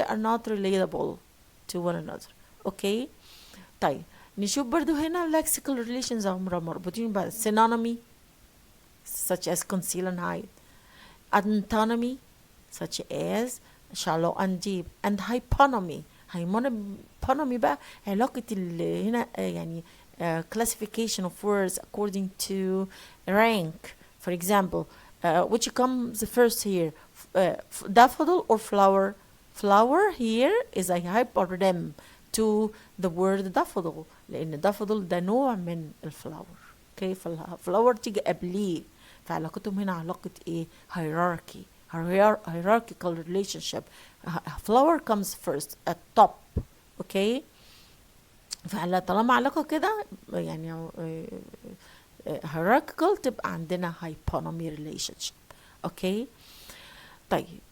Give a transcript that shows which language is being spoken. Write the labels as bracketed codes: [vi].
[en] They are not relatable to one another. [ar] okay طيب نشوف برضو هنا lexical relations هم مربوطين ببعض. [en] synonymy such as conceal and hide, antonymy such as shallow and deep, and hyponomy. hyponomy [ar] بقى علاقة هنا يعني [en] classification of words according to rank. For example, which comes first here, daffodil or flower? Flower here is a hyponym to the word daffodil [ar] لأن daffodil ده نوع من الفلاور. okay فالفلاور تيجي قبليه، فعلاقتهم هنا علاقة ايه؟ [en] hierarchical relationship. flower comes first at top. [ar] okay طالما علاقة كده يعني hierarchical تبقى عندنا [en] hyponomy relationship. [ar] okay طيب